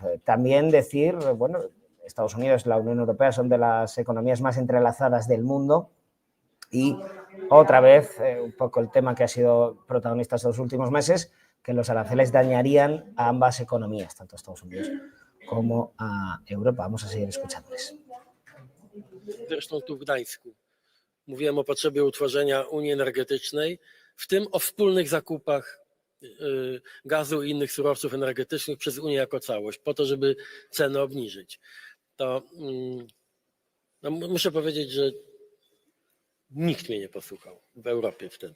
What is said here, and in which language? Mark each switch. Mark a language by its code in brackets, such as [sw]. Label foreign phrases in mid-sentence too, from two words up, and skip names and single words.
[es] También decir, bueno, Estados Unidos y la Unión Europea son de las economías más entrelazadas del mundo y otra vez, un poco el tema que ha sido protagonista estos últimos meses, que los aranceles dañarían a ambas economías, tanto a Estados Unidos como a Europa. Vamos a seguir escuchándoles. [pl] Zresztą tu w Gdańsku mówiłem o potrzebie utworzenia Unii Energetycznej, w tym o wspólnych zakupach gazu i innych surowców energetycznych przez Unię jako całość, po to, żeby ceny obniżyć. To muszę powiedzieć, że nikt mnie nie posłuchał w Europie wtedy.